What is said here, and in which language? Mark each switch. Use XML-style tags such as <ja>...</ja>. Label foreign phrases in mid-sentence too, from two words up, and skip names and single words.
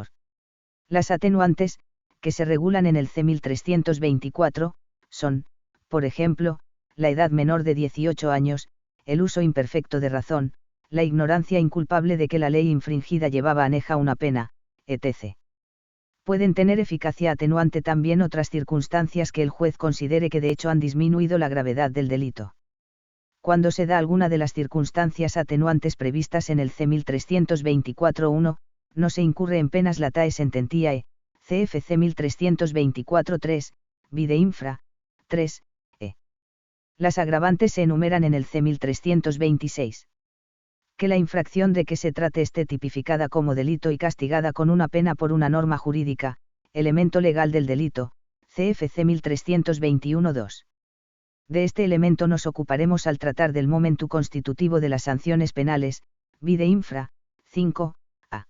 <es>Las atenuantes, que se regulan en el C 1324, son, por ejemplo, la edad menor de 18 años, el uso imperfecto de razón, la ignorancia inculpable de que la ley infringida llevaba aneja una pena, etc. Pueden tener eficacia atenuante también otras circunstancias que el juez considere que de hecho han disminuido la gravedad del delito. Cuando se da alguna de las circunstancias atenuantes previstas en el C 1324-1, no se incurre en penas</es> <la>latae sententiae,</la> <es>CFC 1324-3,</es> <la>vide infra,</la> <es>3, e. Las agravantes se enumeran en el C 1326. Que la infracción de que se trate esté tipificada como delito y castigada con una pena por una norma jurídica, elemento legal del delito, CFC 1321-2. De este elemento nos ocuparemos al tratar del momento constitutivo de las sanciones penales,</es> <la>vide infra,</la> <es>5, a.</es>